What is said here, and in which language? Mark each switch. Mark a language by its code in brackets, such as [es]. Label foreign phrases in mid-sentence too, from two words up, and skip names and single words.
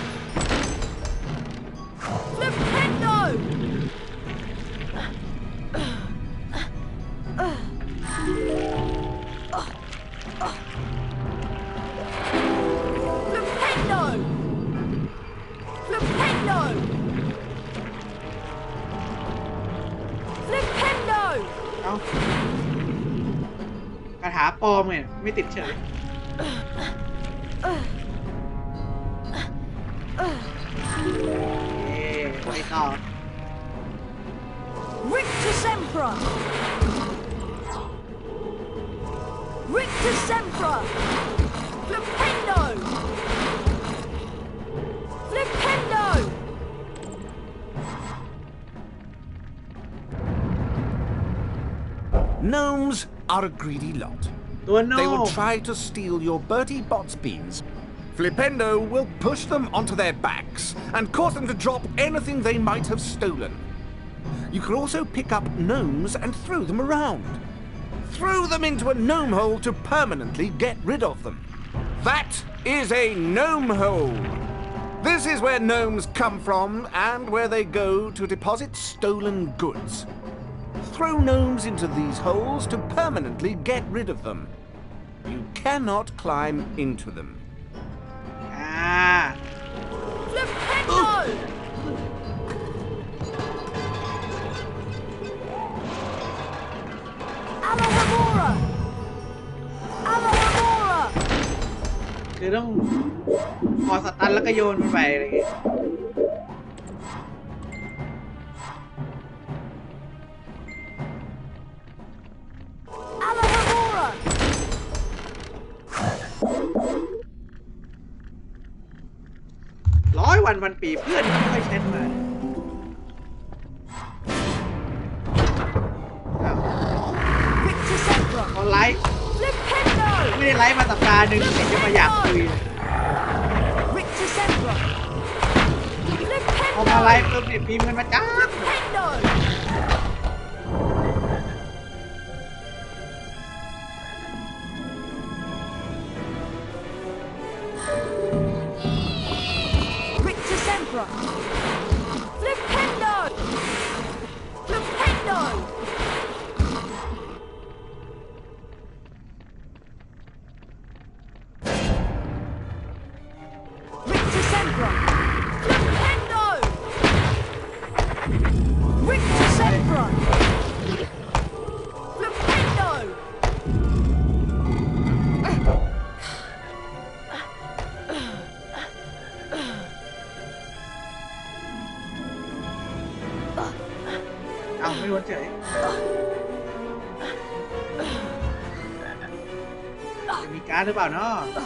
[en] Flipendo! Flipendo! Flipendo! Flipendo! [th] เอ้าคาถาปลอมไงไม่ติดเฉยไปต่อ [en] Rictus Sempra! Rictus Sempra! Flipendo! Flipendo! Gnomes are a greedy lot. [th] ตัวโน่ [en] They will try to steal your Bertie Bott's beans. Flipendo will push them onto their backs and cause them to drop anything they might have stolen. You can also pick up gnomes and throw them around. Throw them into a gnome hole to permanently get rid of them. That is a gnome hole. This is where gnomes come from and where they go to deposit stolen goods. Throw gnomes into these holes to permanently get rid of them. You cannot climb into them. [th] อ่า [en] Flipendo! Alahamora! Alahamora! [th] คือต้องพอสตันแล้วก็โยนมันไปอะไรอย่างเงี้ย [en] Alahamora! [th] 100 วันพันปีเพื่อนไม่ค่อยเช็ดมา [en] Rictus Sempra! [th] เขาไลฟ์ [en] Flipendo! [th] ไม่ได้ไลฟ์มาสัปดาห์หนึ่งเห็นจะมาอยากคุย [en] Rictus Sempra! [th] พอมาไล [en] Flipendo! [th] ฟ์เพิ่มเนี่ยพิมพ์กันมาจ้า [en] Flipendo! Rictus Sempra! Flipendo! Flipendo! Rictus Sempra! Flipendo! Rictus Sempra! Flipendo! [th] เอาไม่รู้เฉยจะมีการ์ดหรือเปล่าเนาะ